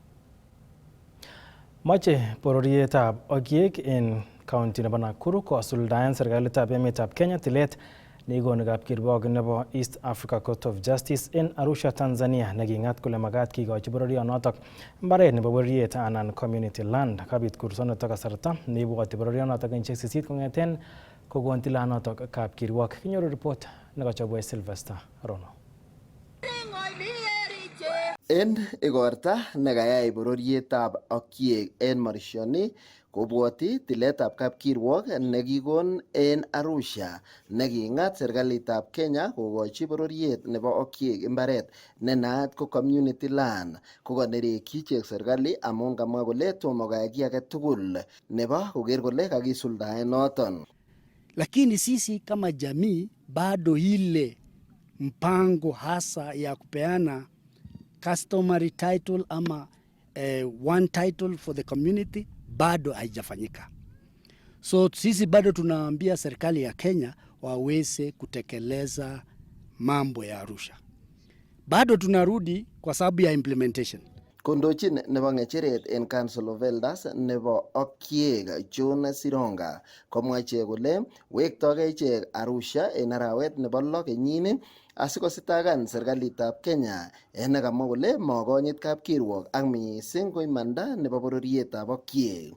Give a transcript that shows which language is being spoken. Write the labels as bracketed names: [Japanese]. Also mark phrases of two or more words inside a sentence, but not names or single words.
[Kalenjin] Moche bororietab okiek en county nebo Nakuru kosuldaen serikalitab emetab Kenya tilet neikoni kapkirwok nebo East Africa Court of Justice en Arusha, Tanzania neking'at kole makat kikochi bororionotok mbaret nebo bororiet anan [English] community land. [Kalenjin] Kabit kursonotok kasarta neibwoti bororionotok kenyisiek 8 kong'eten kokon tilanotok kapkirwok. Kinyoru report nekachobwech Sylvester Rono. En igorta nekayai bororietab okiek en Marishoni kobwoti tiletab kapkirwok nekikon en Arusha neking'at serikalitab Kenya kokochi bororiet nebo okiek imbaret nenaat ko [English] community land [Kalenjin] kokanerekyi ichek serikali amun kamwa kole tomo koyai kiy age tugul nebo koker kole kakisuldaen noton. [Swahili] Lakini sisi kama jamii bado ile mpango hasa ya kupeana [English] customary title [Swahili] ama [English] one title for the community [Swahili] bado haijafanyika. So sisi bado tunaambia serikali ya Kenya waweze kutekeleza mambo ya Arusha. Bado tunarudi kwa sababu ya implementation. [Kalenjin] Kondochin nebo ng'echeret en Council of Elders nebo okiek John Sironga komwache kole wektogei ichek Arusha en arawet nebo 6 kenyini asikositagan serikalitab Kenya en nekamwa kole makonyit kapkirwok ak mising ko imanda nebo bororietab okiek.